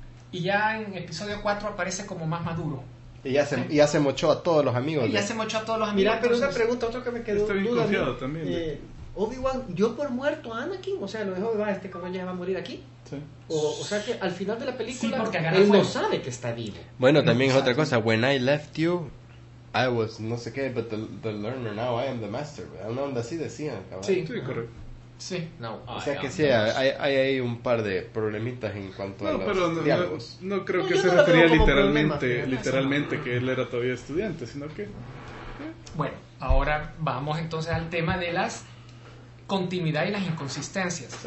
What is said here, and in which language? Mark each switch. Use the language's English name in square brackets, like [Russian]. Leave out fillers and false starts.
[Spanish] Y ya en episodio 4 aparece como más maduro. Y ya se mochó a todos los amigos. Mira, pero entonces, una pregunta, otra que me quedó duda. Estoy confiado también. Obi-Wan dio por muerto a Anakin, o sea, lo dijo Obi-Wan, este cabrón ya va a morir aquí. Sí. O sea que al final de la película, sí, porque él no sabe que está vivo. Bueno, él también no es otra cosa. [English] When I left you, I was [Spanish] no sé qué, [English] but the learner, now I am the master. [Spanish] No, así decían, cabrón. Sí, estoy correcto. Sí, no. Hay un par de problemitas en cuanto a los diálogos. No creo que se refería literalmente que él era todavía estudiante, sino que. Bueno, ahora vamos entonces al tema de las continuidad y las inconsistencias.